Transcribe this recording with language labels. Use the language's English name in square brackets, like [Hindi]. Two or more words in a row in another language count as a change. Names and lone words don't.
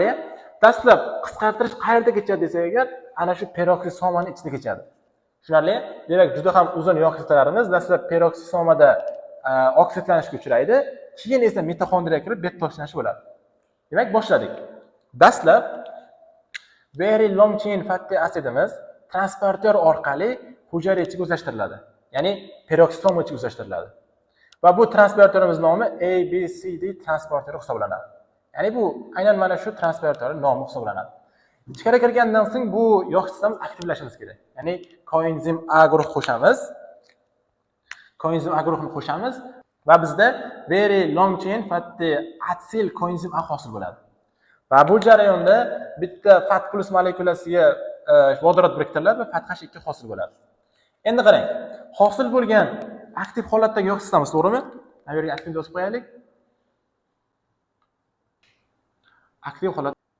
[Uzbek] Dastlab qisqartirish qayerda kechadi desak agar, ana shu peroksisomaning ichida kechadi. Tushunarli? Demak, juda ham uzun yog' kislotalarimiz dastlab peroksisomada oksidlanishga uchraydi, keyin esa mitoxondriyaga kirib beta oksidlanish bo'ladi. Demak, boshladik. Dastlab [English] very long chain fatty acidimiz [Uzbek] transportyor orqali hujayra ichiga o'zlashtiriladi. Ya'ni peroksisoma ichiga o'zlashtiriladi. Va bu transportyorimiz nomi ABCD transportyor hisoblanadi. Ya'ni bu aynan mana shu transportyor nomi hisoblanadi. Ichkariga kirgandan so'ng bu yog' kislotamiz aktivlashimiz kerak. Ya'ni koenzim A guruh qo'shamiz. Koenzim A guruhini qo'shamiz va bizda [English] very long chain fatty acid [Uzbek] koenzim A hosil bo'ladi. Va bu jarayonda bitta fat plus molekulasiga vodorod biriktiriladi va fat H2 hosil bo'ladi. Endi qarang, hosil bo'lgan aktiv holatdagi yog' kislotamiz, to'g'rimi? Mana bu yerga aktiv yozib qo'yaylik. Aktiv holat.